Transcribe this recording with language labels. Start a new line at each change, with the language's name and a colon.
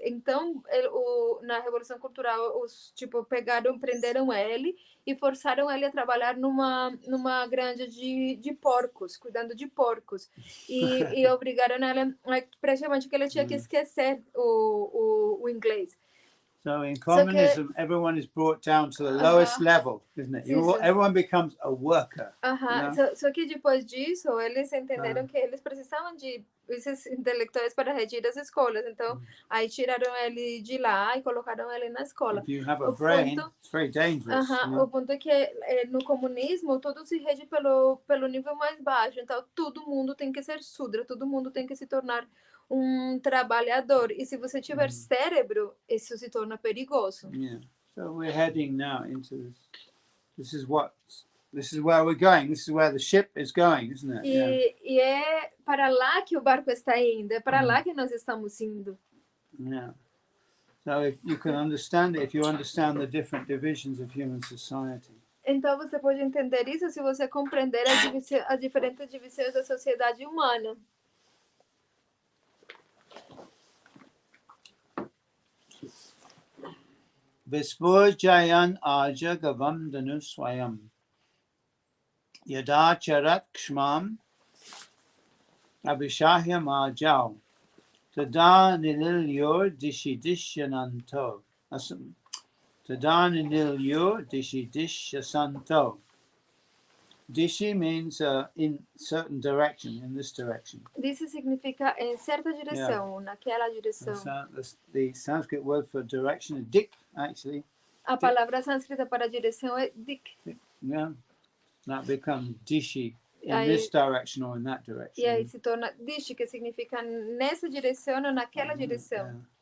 Portuguese: Então, na Revolução Cultural, prenderam ele e forçaram ele a trabalhar numa granja de porcos, cuidando de porcos. E obrigaram ele, praticamente, que ele tinha que esquecer o inglês.
English: So in communism, everyone is brought down to the lowest level, isn't it? Everyone becomes a worker. You know?
Portuguese: Só que depois disso, eles entenderam que eles precisavam de esses intelectuais para reger as escolas. Então, aí tiraram ele de lá e colocaram ele na escola.
English: If you have a brain, it's very dangerous.
Portuguese: O ponto é que no comunismo, tudo se rege pelo nível mais baixo. Então, todo mundo tem que ser Sudra, todo mundo tem que se tornar um trabalhador. E se você tiver cérebro, isso se torna perigoso.
English: Yeah. So we're heading now into this. This is where we're going. This is where the ship is going, isn't it?
Portuguese: E é para lá que o barco está indo. É para lá que nós estamos indo.
English: Yeah. So if you can understand it, if you understand the different divisions of human society.
Portuguese: Então você pode entender isso se você compreender as diferentes divisões da sociedade humana.
Sanskrit: Visvurjayan aja gavamdanu swayam yadacharat kshmam abhishahyam ajau tada nililyor dishidishyananto tada nililyor dishidishyasanto.
English: Dishi means in certain direction, in this direction.
Portuguese: Dishi significa em certa direção, naquela direção.
English: The Sanskrit word for direction is dik, actually.
Portuguese: A palavra sânscrita para direção é dik.
English: Yeah, that becomes dishi in this direction or in that direction.
Portuguese: E aí se torna dishi, que significa nessa direção ou naquela direção.